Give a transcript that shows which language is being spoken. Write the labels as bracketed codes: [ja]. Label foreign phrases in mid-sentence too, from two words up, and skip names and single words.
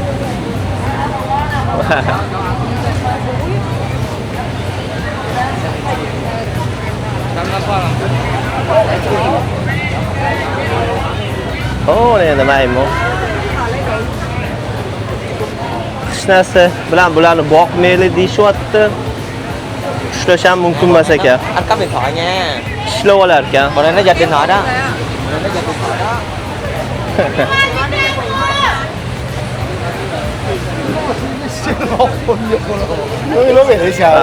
[uz] Oh, endi maymun. Hech narsa bilan bularni boqmayli deyishyapti. Ushlash ham mumkin emas ekan. [vi] Anh cắp điện thoại nha. [uz] Ishlab olar ekan. [vi] Còn đây nó giật điện thoại đó. Nó giật điện thoại đó. Nó về đấy chào.